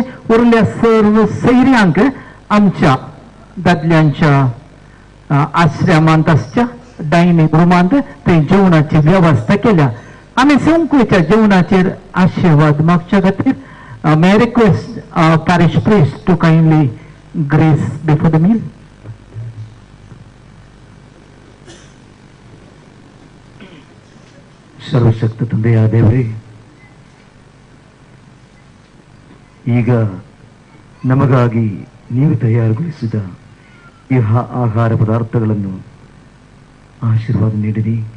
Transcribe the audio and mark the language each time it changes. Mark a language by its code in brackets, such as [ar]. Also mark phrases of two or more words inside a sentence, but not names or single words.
[kok] उरल्या सर्व सैऱ्यांक आमच्या दादल्यांच्या आश्रमांत आसच्या डायनिंग रुमांत ते जेवणाची व्यवस्था केल्या. आमी सगळ्यांच्या जेवणाचेर आशिर्वाद मागच्या खातीर [en] May I request parish priest to kindly grace before the meal. [kn] ಸರ್ವಶಕ್ತ ತಂದೆಯ ದೇವರೇ, ಈಗ ನಮಗಾಗಿ ನೀವು ತಯಾರುಗೊಳಿಸಿದ ಈ ಆಹಾರ ಪದಾರ್ಥಗಳನ್ನು ಆಶೀರ್ವಾದ ನೀಡಿರಿ.